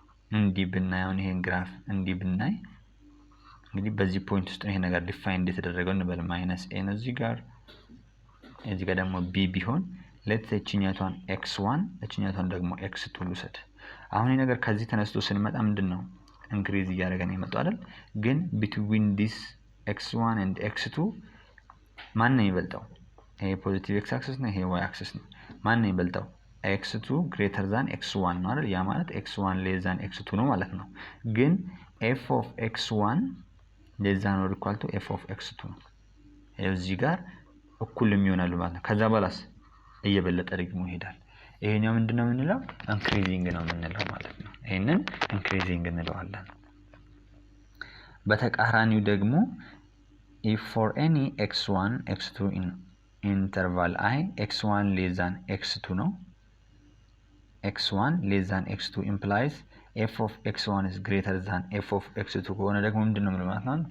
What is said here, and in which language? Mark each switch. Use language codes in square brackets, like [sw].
[am] እንዲህ ብናየው ይሄን ግራፍ እንዲህ ብናይ እንግዲህ በዚህ ፖይንት ውስጥ ይሄ ነገር ዲፋይን እንደተደረገው እንበል -a ነው እዚህ ጋር ደግሞ b ቢሆን ሌትስ እቺኛቷን x1 እቺኛቷን ደግሞ x2 ልውሰድ። አሁን ይሄ ነገር ከዚህ ተነስቶ ስንመጣ ምንድነው ኢንክሪዝ እያደረገ ነው የመጣው አይደል? ግን between this x1 and x2 ማን ነው የሚበልጠው? ይሄ ፖዚቲቭ x አክሲስ ነው፣ ይሄ y አክሲስ ነው። ማን ነው የሚበልጠው? x2 greater than x1 ነው አይደል? ያ ማለት x1 less than x2 ነው ማለት ነው። ግን f of x1 less than or equal to f of x2 ነው። እዚህ ጋር እኩል የሚሆናሉ ማለት ነው። ከዛ በኋላስ እየበለጠ ደግሞ ይሄዳል። ይሄኛው ምንድነው የምንለው? ኢንክሪዚንግ ነው የምንለው ማለት ነው። ይሄንን ኢንክሪዚንግ እንለዋለን። በተቃራኒው ደግሞ [en] if for any x1 x2 [am] in interval I x1 less than x2 ነው x1 less than x2 implies f of x1 is greater than f of x2 ከሆነ ደግሞ ምንድነው የምንለው ማለት ነው?